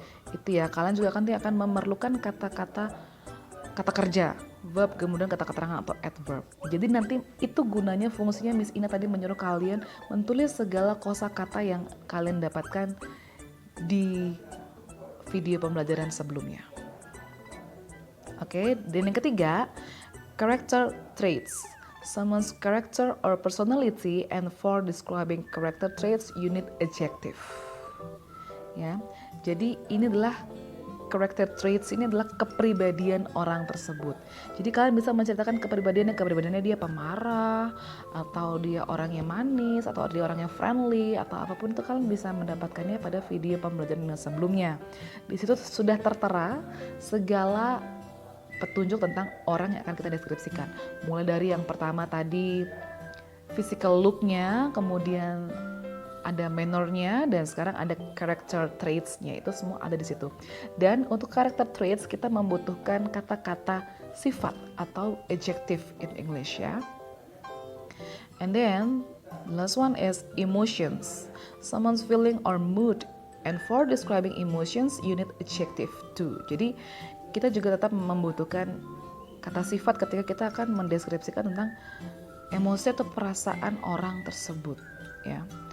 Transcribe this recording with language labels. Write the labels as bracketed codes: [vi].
[id] Itu ya, kalian juga akan memerlukan kata kerja, verb, kemudian kata keterangan atau adverb. Jadi nanti itu gunanya, fungsinya Miss Ina tadi menyuruh kalian menulis segala kosakata yang kalian dapatkan di video pembelajaran sebelumnya. Oke, dan yang ketiga, character traits. [en] Someone's character or personality, and for describing character traits you need adjective. [id] Ya, jadi ini adalah character traits, ini adalah kepribadian orang tersebut. Jadi kalian bisa menceritakan kepribadiannya dia pemarah, atau dia orangnya manis, atau dia orangnya friendly, atau apapun itu kalian bisa mendapatkannya pada video pembelajaran yang sebelumnya. Di situ sudah tertera segala petunjuk tentang orang yang akan kita deskripsikan. Mulai dari yang pertama tadi physical look-nya, kemudian ada manner-nya, dan sekarang ada character traits-nya. Itu semua ada di situ. Dan untuk character traits kita membutuhkan kata-kata sifat atau [en] adjective in English [id] ya. [en] And then the last one is emotions. Someone's feeling or mood, and for describing emotions you need adjective too. [id] Jadi kita juga tetap membutuhkan kata sifat ketika kita akan mendeskripsikan tentang emosi atau perasaan orang tersebut ya.